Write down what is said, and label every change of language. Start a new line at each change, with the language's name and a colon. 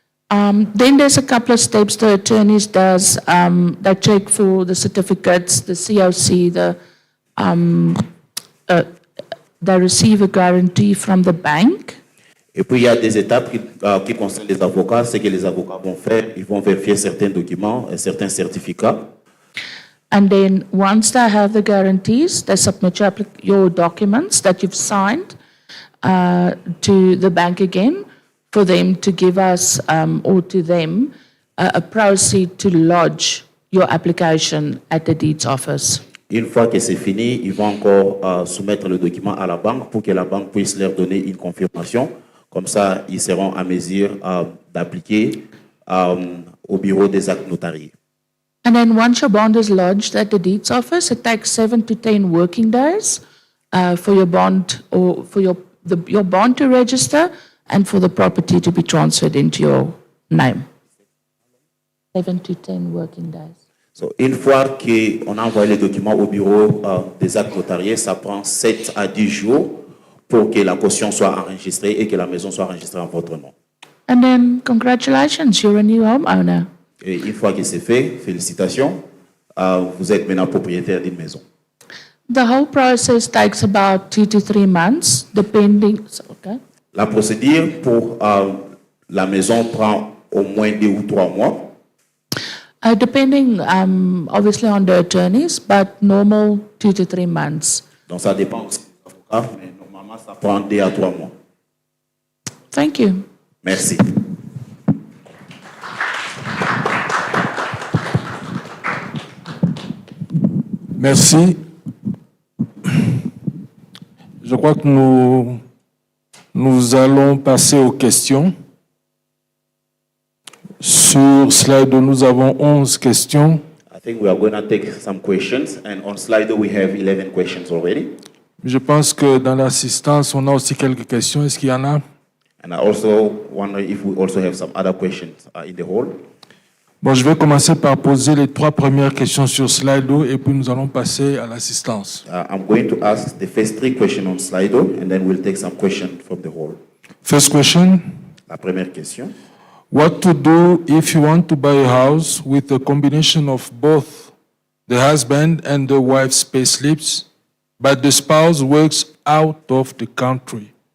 English: Then there's a couple of steps the attorneys does. They check for the certificates, the COC, they receive a guarantee from the bank.
French: Et puis, il y a des étapes qui concernent les avocats. Ce que les avocats vont faire, ils vont vérifier certains documents et certains certificats.
English: And then once they have the guarantees, they submit your documents that you've signed to the bank again for them to give us or to them a proceed to lodge your application at the deeds office.
French: Une fois que c'est fini, ils vont encore soumettre le document à la banque pour que la banque puisse leur donner une confirmation. Comme ça, ils seront à mesure d'appliquer au bureau des actes notariés.
English: And then once your bond is lodged at the deeds office, it takes 7 to 10 working days for your bond or for your bond to register and for the property to be transferred into your name. 7 to 10 working days.
French: So, une fois qu'on a envoyé les documents au bureau des actes notariés, ça prend 7 à 10 jours pour que la caution soit enregistrée et que la maison soit enregistrée en votre nom.
English: And then congratulations, you're a new homeowner.
French: Et une fois que c'est fait, félicitations, vous êtes maintenant propriétaire d'une maison.
English: The whole process takes about 2 to 3 months, depending. Okay.
French: La procédure pour la maison prend au moins 2 ou 3 mois.
English: Depending, obviously, on the attorneys, but normal 2 to 3 months.
French: Donc ça dépend aussi des avocats, mais normalement ça prend 2 à 3 mois.
English: Thank you.
French: Merci. Merci. Je crois que nous allons passer aux questions. Sur slide, nous avons 11 questions.
English: I think we are going to take some questions, and on Slido we have 11 questions already.
French: Je pense que dans l'assistance, on a aussi quelques questions. Est-ce qu'il y en a?
English: And I also wonder if we also have some other questions in the hall.
French: Bon, je vais commencer par poser les 3 premières questions sur Slido et puis nous allons passer à l'assistance.
English: I'm going to ask the first 3 questions on Slido, and then we'll take some questions from the hall. First question.
French: La première question.
English: What to do if you want to buy a house with a combination of both the husband and the wife's payslips, but the spouse works out of the country?